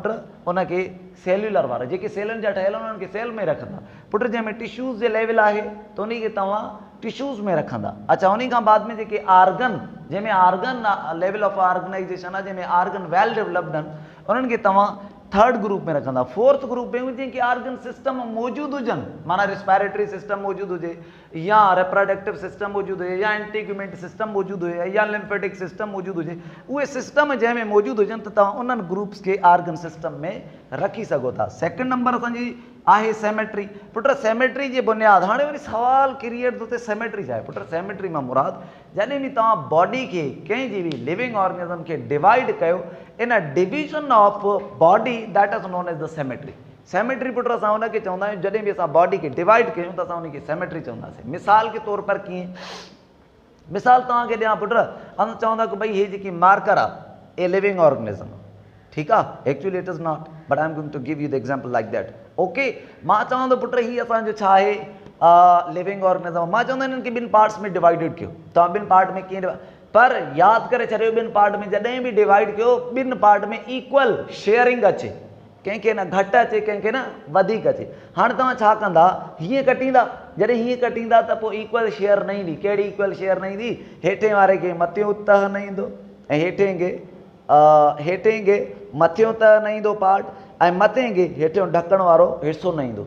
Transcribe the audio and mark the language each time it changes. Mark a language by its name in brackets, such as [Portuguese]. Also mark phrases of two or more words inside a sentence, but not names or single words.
[Sindhi] उनखे सेल्यूलर वारा जेके सेलनि जा ठहियल उन्हनि खे सेल में रखंदा। पुट जंहिंमें टिश्यूज़ जे लेवल आहे त उन खे तव्हां टिश्यूज़ में रखंदा। अच्छा, उन खां बाद में जेके आर्गन, जंहिंमें [English] organ level of organization [Sindhi] आहे, जंहिंमें आर्गन [English] well developed [Sindhi] आहिनि, उन्हनि खे तव्हां [English] third group [Sindhi] में रखंदा। [English] fourth group [Sindhi] में हुजे कि [English] organ system [Sindhi] मौजूद हुजन, माना [English] respiratory system [Sindhi] मौजूद हुजे या [English] reproductive system [Sindhi] मौजूद हुजे या [English] integument system [Sindhi] मौजूद हुजे या [English] lymphatic system [Sindhi] मौजूद हुजे, उहे सिस्टम जंहिंमें मौजूद हुजन त तव्हां उन्हनि ग्रुप्स के [English] organ system [Sindhi] में रखी सघो था। [English] second number [Sindhi] असांजी आहे सेमेट्री। पुट सेमेट्री जी बुनियाद, हाणे वरी सवाल क्रिएट थो थिए सेमेट्री छा आहे। पुट सेमेट्री मां मुराद जॾहिं बि तव्हां बॉडी खे कंहिंजी बि [English] living organism [Sindhi] खे डिवाइड कयो, [English] In division of body that is known as the symmetry. [Sindhi] सेमेट्री पुट असां हुनखे चवंदा आहियूं जॾहिं बि असां बॉडी खे डिवाइड कयूं त असां हुनखे सेमेट्री चवंदासीं। मिसाल के तौर पर कीअं, मिसाल तव्हांखे ॾियां पुट, असां चवंदा कि भई हीअ जेकी मार्कर आहे [English] a living organism, [Sindhi] ठीकु आहे, [English] Actually it is not but I am going to give you the example like that. [Sindhi] ओके, मां चवां थो पुट हीअ असांजो छा आहे [English] living organism, [Sindhi] मां चवंदा हिननि खे ॿिनि पार्ट्स में डिवाइडेड कयो। तव्हां ॿिनि पार्ट में कीअं, पर यादि करे छॾियो ॿिनि पार्ट में जॾहिं बि डिवाइड कयो ॿिनि पार्ट में [English] equal sharing [Sindhi] अचे, कंहिंखे न घटि अचे कंहिंखे न वधीक अचे। हाणे तव्हां छा कंदा, हीअं कटींदा, जॾहिं हीअं कटींदा त पोइ [English] equal share [Sindhi] न ईंदी। कहिड़ी [English] equal share [Sindhi] न ईंदी, हेठे वारे खे मथियों तह न ईंदो ऐं हेठे खे मथियों तह न ईंदो पार्ट, ऐं मथे खे हेठियों ढकण वारो हिसो न ईंदो।